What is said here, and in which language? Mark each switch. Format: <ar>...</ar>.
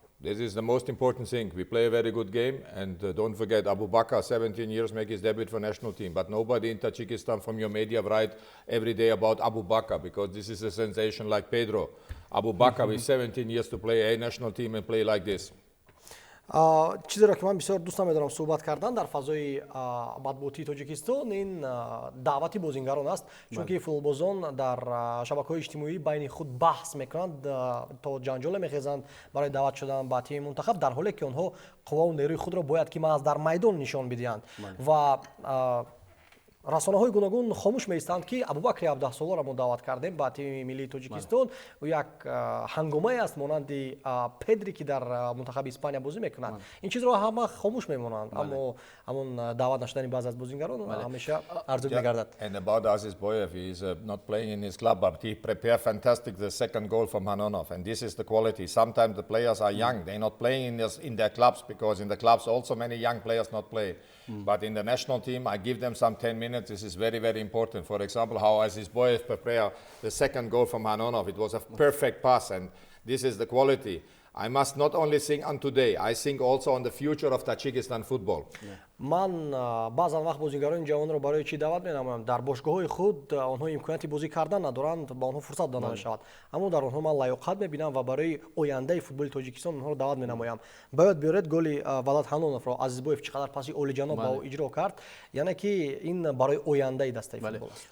<en>This is the most important thing. We play a very good game, and don't forget, Abu Bakr, 17 years, make his debut for national team. But nobody in Tajikistan from your media write every day about Abu Bakr, because this is a sensation like Pedro. Abu Bakr with 17 years to play a national team and play like this.</en> <tg>чизеро ки ман бисёр дӯст намедорам суҳбат кардан дар фазои матбуотии Тоҷикистон, ин даъвати бозингарон аст, чунки футболбозон дар шабакаҳои иҷтимоӣ байни худ баҳс мекунанд, то ҷанҷоле мехезанд барои даъват шудан ба тими мунтахаб, дар ҳоле ки онҳо қувваву нерӯи худро бояд ки маҳз дар майдон нишон бидиҳанд. ва расонаҳои гуногун хомӯш меистанд ки Абубакри 17-соларо мо даъват кардем ба тими миллии Тоҷикистон. ӯ як ҳангомае аст монанди Педри ки дар мунтахаби Испания бозӣ мекунад. Ин чизро ҳама хомӯш мемонанд, аммо ҳамон даъват наштани баъзе аз бозингарон ҳамеша арзуд мегардад.</tg> <en>And about Aziz Boyev, he is not playing in his club, but he prepared fantastic the second goal from Hanonov, and this is the quality. Sometimes the players are young, they're not playing in their clubs, because in the clubs also many young players not play. But in the national team, I give them some 10 minutes. This is very, very important. For example, how Aziz Boyev prepared the second goal from Hanonov. It was a perfect pass, and this is the quality. I must not only think on today, I think also on the future of Tajikistan football.</en> <tg>ман баъзан вақт бозингарони ҷавонро барои чӣ даъват менамоям? дар бошгоҳҳои худ онҳо имконияти бозӣ кардан надоранд, ба онҳо фурсат дода мешавад. аммо дар онҳо ман лаёқат мебинам ва барои ояндаи футболи Тоҷикистон онҳоро даъват менамоям. Бояд биёред голи Валад Ҳаноновро Азизбоев чӣ қадар паси олиҷаноб ба ӯ иҷро кард, яъне ки ин барои ояндаи дастаи футбол аст.</tg>